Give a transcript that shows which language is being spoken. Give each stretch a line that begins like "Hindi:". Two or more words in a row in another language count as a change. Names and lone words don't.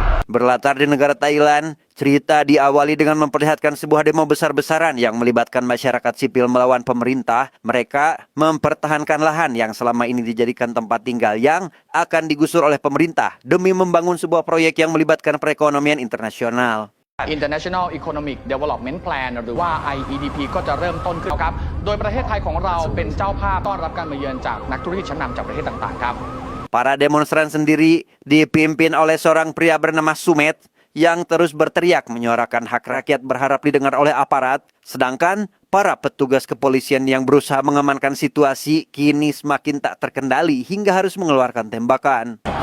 Indonesian: Berlatar di negara Thailand, cerita diawali dengan memperlihatkan sebuah demo besar-besaran yang melibatkan masyarakat sipil melawan pemerintah. Mereka mempertahankan lahan yang selama ini dijadikan tempat tinggal yang akan digusur oleh pemerintah demi membangun sebuah proyek yang melibatkan perekonomian internasional.
Thai: International Economic Development Plan หรือว่า IEDP ก็จะเริ่มต้นขึ้นแล้วครับโดยประเทศไทยของเราเป็นเจ้าภาพต้อนรับการมาเยือนจากนักธุรกิจชั้นนำจากประเทศต่างๆครับ
Indonesian: Para demonstran sendiri dipimpin oleh seorang pria bernama Sumet yang terus berteriak menyuarakan hak rakyat berharap didengar oleh aparat, sedangkan para petugas kepolisian yang berusaha mengamankan situasi kini semakin tak terkendali hingga harus mengeluarkan tembakan.